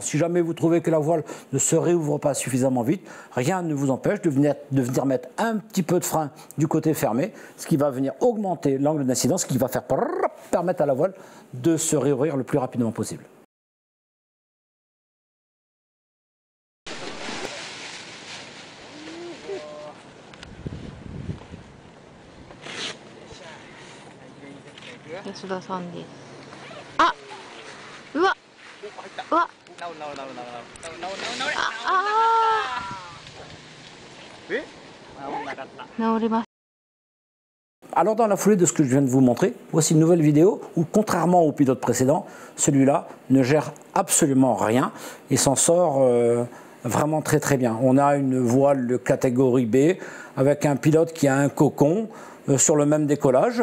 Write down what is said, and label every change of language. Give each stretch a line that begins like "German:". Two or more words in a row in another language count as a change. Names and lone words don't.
French: Si jamais vous trouvez que la voile ne se réouvre pas suffisamment vite, rien ne vous empêche de venir mettre un petit peu de frein du côté fermé, ce qui va venir augmenter l'angle d'incidence, ce qui va permettre à la voile de se réouvrir le plus rapidement possible.
Japanese: Yasuda さんです。あ、うわ、うわ、治ります。
French: Alors dans la foulée de ce que je viens de vous montrer, voici une nouvelle vidéo où, contrairement au pilote précédent, celui-là ne gère absolument rien et s'en sort vraiment très très bien. On a une voile de catégorie B avec un pilote qui a un cocon sur le même décollage.